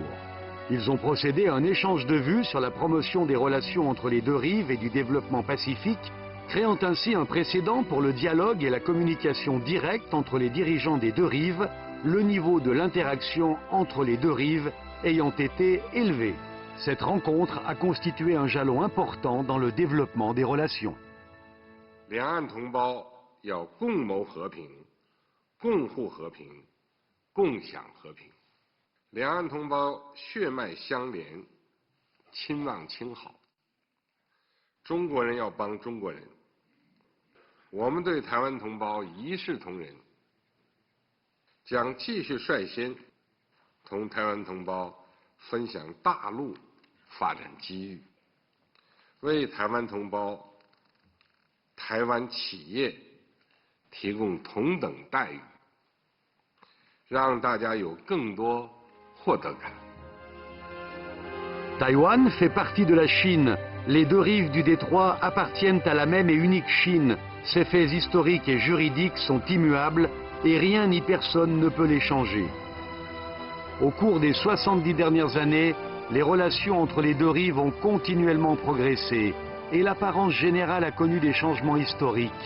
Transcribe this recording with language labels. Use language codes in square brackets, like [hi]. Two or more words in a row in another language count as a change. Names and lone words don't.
[fr] Ils ont procédé à un échange de vues sur la promotion des relations entre les 2 rives et du développement pacifique, créant ainsi un précédent pour le dialogue et la communication directe entre les dirigeants des 2 rives, le niveau de l'interaction entre les 2 rives ayant été élevé. Cette rencontre a constitué un jalon important dans le développement des relations. [zh] 两岸同胞要共谋和平、共护和平、共享和平。两岸同胞血脉相连，亲望亲好。中国人要帮中国人，我们对台湾同胞一视同仁，将继续率先同台湾同胞分享大陆发展机遇，为台湾同胞、台湾企业提供同等待遇，让大家有更多获得感。 [fr] Taïwan fait partie de la Chine. Les 2 rives du détroit appartiennent à la même et unique Chine. Ces faits historiques et juridiques sont immuables et rien ni personne ne peut les changer. Au cours des 70 dernières années, les relations entre les 2 rives ont continuellement progressé et l'apparence générale a connu des changements historiques.